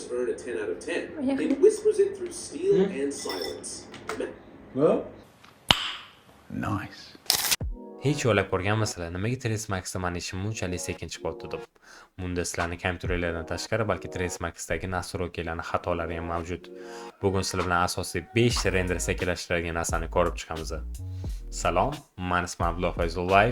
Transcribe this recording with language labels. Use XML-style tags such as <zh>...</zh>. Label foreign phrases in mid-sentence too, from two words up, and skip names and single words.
<en>earn a 10 out of 10. It whispers it through steel and silence. Well, Nice.</en> <uz>Hech o'ylab ko'rganmisizlar, nimaga 3ds Maxda mana ishim bunchalik sekin chiqyapti deb. Bunda sizlarning kompyuterlardan tashqari balki 3ds Maxdagi nastroykalarning xatolari ham mavjud. Bugun sizlar bilan asosiy 5 ta render sekinlashtiradigan narsani ko'rib chiqamiz. Salom, men ismim Abdulloh Fayzullayev.</uz>